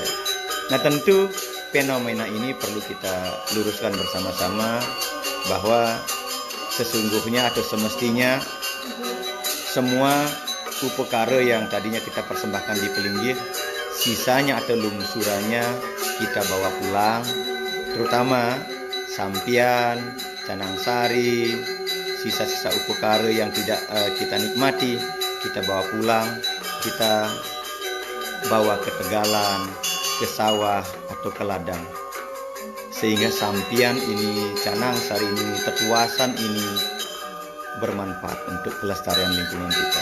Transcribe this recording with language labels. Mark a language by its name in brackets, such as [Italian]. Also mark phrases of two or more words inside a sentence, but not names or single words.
[Indonesian] Nah, tentu fenomena ini perlu kita luruskan bersama-sama bahwa sesungguhnya atau semestinya semua upakara yang tadinya kita persembahkan di Pelinggih, sisanya atau lungsurannya kita bawa pulang, terutama sampian, canang sari, sisa-sisa upakara yang tidak kita nikmati, kita bawa pulang, kita bawa ke tegalan, ke sawah atau ke ladang, sehingga sampian ini, canang sari ini, tetuasan ini bermanfaat untuk kelestarian lingkungan kita.